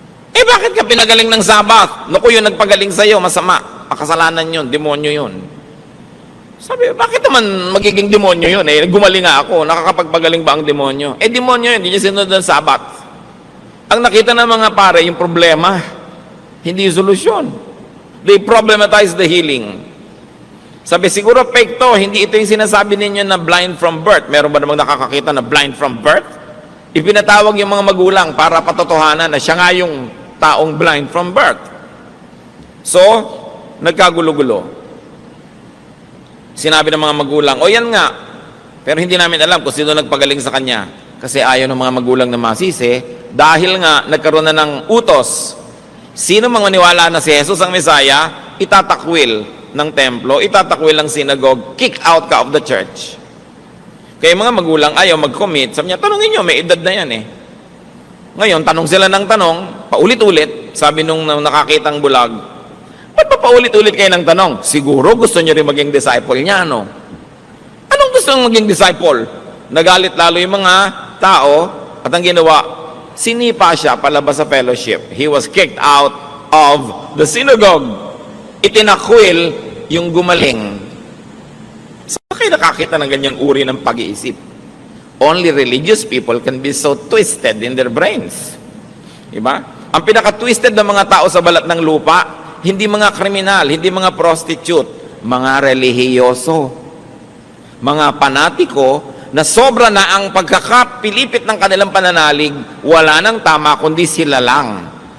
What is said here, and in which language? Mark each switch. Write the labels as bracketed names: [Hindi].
[Filipino] Bakit ka pinagaling ng Sabat? Naku, yung nagpagaling sa'yo, masama. Kasalanan yun, demonyo yun. Sabi, bakit naman magiging demonyo yun? Gumaling nga ako, nakakapagpagaling ba ang demonyo? Demonyo yun, hindi niya sinunod ng Sabat. Ang nakita ng mga pare, yung problema, hindi yung solusyon. [English] They problematize the healing. [Filipino] Sabi, siguro fake to, hindi ito yung sinasabi ninyo na [English] blind from birth. [Filipino] Meron ba namang nakakakita na [English] blind from birth? [Filipino] Ipinatawag yung mga magulang para patotohanan na siya nga yung taong [English] blind from birth. [Filipino] So, nagkagulo-gulo. Sinabi ng mga magulang, o yan nga, pero hindi namin alam kung sino nagpagaling sa kanya. Kasi ayaw ng mga magulang na masisi, dahil nga nagkaroon na ng utos. Sino mang maniwala na si Jesus ang Mesaya, itatakwil ng templo, itatakwil ng synagogue, kick out ka [English] of the church. [Filipino] Kaya mga magulang ayaw mag-commit, sabi niya, tanongin nyo, may edad na yan eh. Ngayon, tanong sila ng tanong, paulit-ulit, sabi nung nakakitang bulag, ba't pa paulit-ulit kayo ng tanong? Siguro gusto nyo rin maging disciple niya, no? Anong gusto nyo maging disciple? Nagalit lalo yung mga tao, at ang ginawa, sinipa siya palabas sa fellowship. [English] He was kicked out of the synagogue. [Filipino] Itinakwil yung gumaling. Saan kayo nakakita ng ganyang uri ng pag-iisip? [English] Only religious people can be so twisted in their brains. [Filipino] Diba? Ang pinaka-twisted ng mga tao sa balat ng lupa, hindi mga kriminal, hindi mga prostitute, mga relihiyoso, mga panatiko na sobra na ang pagkakapilipit ng kanilang pananalig, wala nang tama kundi sila lang.